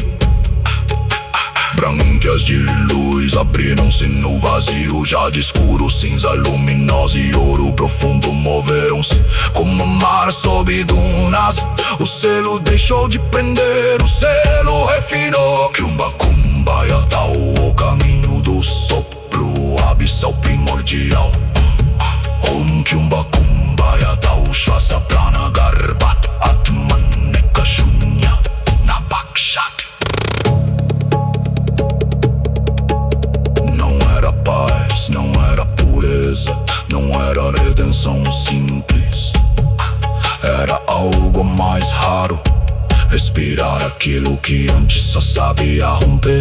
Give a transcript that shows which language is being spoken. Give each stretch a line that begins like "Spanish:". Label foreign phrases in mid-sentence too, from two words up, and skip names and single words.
Portuguese: Branquias de luz abriram-se no vazio, já de escuro, cinza luminosa e ouro profundo moveram-se como mar sob dunas. O selo deixou de prender, o selo refinou.
Sanskrit: Kiumba Kumbaya Tao,
Portuguese: o caminho do sopro, abissal primordial.
Sanskrit: Om Kiumba Kumbaya Tao, Shwasa Prana Garbat Atman Neka Shunya Nabakshat.
Portuguese: Não era pureza, não era redenção simples. Era algo mais raro, respirar aquilo que antes só sabia romper.